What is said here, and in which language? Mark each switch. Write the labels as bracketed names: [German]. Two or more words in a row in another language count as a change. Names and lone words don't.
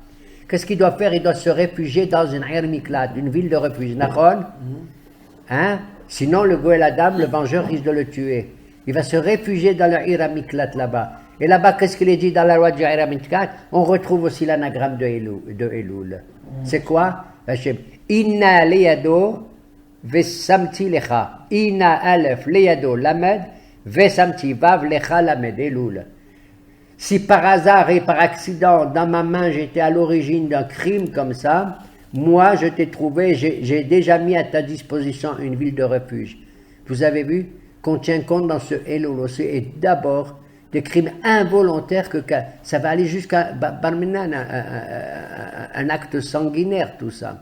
[French] Qu'est-ce qu'il doit faire? Il doit se réfugier dans une Miklat, une ville de refuge. Nachon? Hein? Sinon, le [Hebrew] גואל הדם, [French] le vengeur, risque de le tuer. Il va se réfugier dans le Miklat là-bas. Et là-bas, qu'est-ce qu'il est dit dans la loi du Miklat? On retrouve aussi l'anagramme de Elul. C'est quoi? [Hebrew] אנה לידו ושמתי לך. אנה אלף לידו למד ושמתי וו לך למד אלול. [French] Si par hasard et par accident, dans ma main, j'étais à l'origine d'un crime comme ça, moi, je t'ai trouvé, j'ai déjà mis à ta disposition une ville de refuge. Vous avez vu qu'on tient compte dans ce Elul aussi, et d'abord, des crimes involontaires, que ça va aller jusqu'à un acte sanguinaire, tout ça.